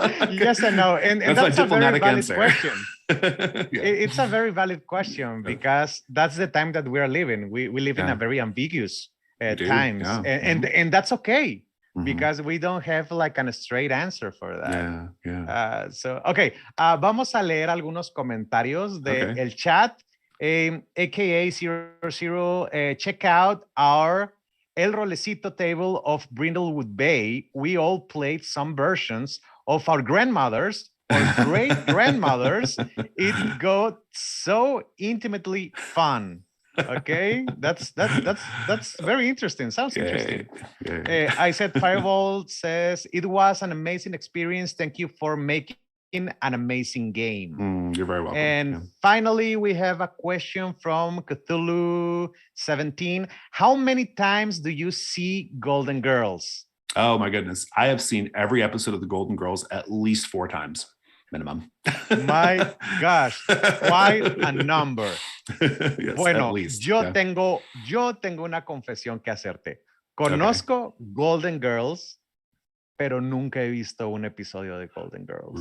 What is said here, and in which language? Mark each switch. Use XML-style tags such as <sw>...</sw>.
<en>Yes and no, and that's a very valid question. It's a very valid question because that's the time that we are living. We live in a very ambiguous times, and that's okay because we don't have like a straight answer for that. So okay,</en> <es>vamos a leer algunos comentarios de el chat.</es> <en>AKA 00, check out our El Rolecito table of Brindlewood Bay. We all played some versions of our grandmothers or great grandmothers. It got so intimately fun. Okay, that's very interesting. Sounds interesting. I said Fireball says it was an amazing experience. Thank you for making an amazing game. You're very welcome. And finally, we have a question from Cthulhu 17. How many times do you see Golden Girls? Oh my goodness. I have seen every episode of the Golden Girls at least 4 times minimum. My gosh, quite a number. Yes,</en> <es>bueno,</es> <en>at least,</en> <es>yo tengo una confesión que hacerte. Conozco Golden Girls, pero nunca he visto un episodio de Golden Girls.</es>